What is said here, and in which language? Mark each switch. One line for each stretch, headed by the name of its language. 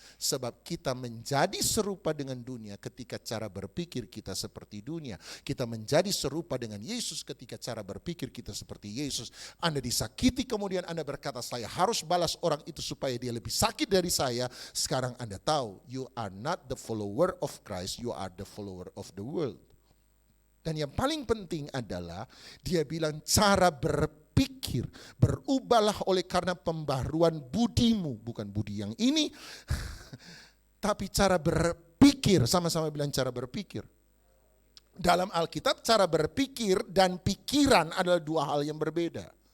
Indonesian: Sebab kita menjadi serupa dengan dunia ketika cara berpikir kita seperti dunia. Kita menjadi serupa dengan Yesus ketika cara berpikir kita seperti Yesus. Anda disakiti kemudian Anda berkata saya harus balas orang itu supaya dia lebih sakit dari saya. Sekarang Anda tahu
English: you are not the follower of Christ, you are the follower of the world.
Indonesian: Dan yang paling penting adalah dia bilang cara berpikir, berubahlah oleh karena pembaruan budimu, bukan budi yang ini, tapi cara berpikir, sama-sama bilang cara berpikir. Dalam Alkitab cara berpikir dan pikiran adalah 2 hal yang berbeda.